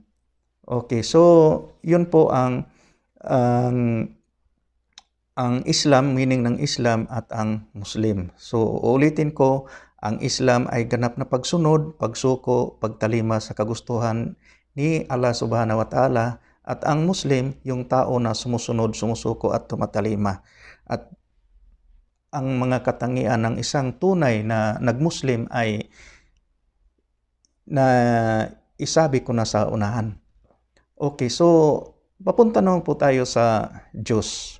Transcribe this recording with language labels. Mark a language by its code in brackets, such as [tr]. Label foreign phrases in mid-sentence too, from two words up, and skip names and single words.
[en] Okay, so [tl] yun po ang Islam, meaning ng Islam at ang Muslim. So ulitin ko, ang Islam ay ganap na pagsunod, pagsuko, pagtalima sa kagustuhan ni Allah [ar] سبحانه وتعالى, [tl] at ang Muslim, yung tao na sumusunod, sumusuko at tumatalima. At ang mga katangian ng isang tunay na nag-Muslim ay na isabi ko na sa unahan. [en] Okay, so [tl] papunta naman po tayo sa Diyos.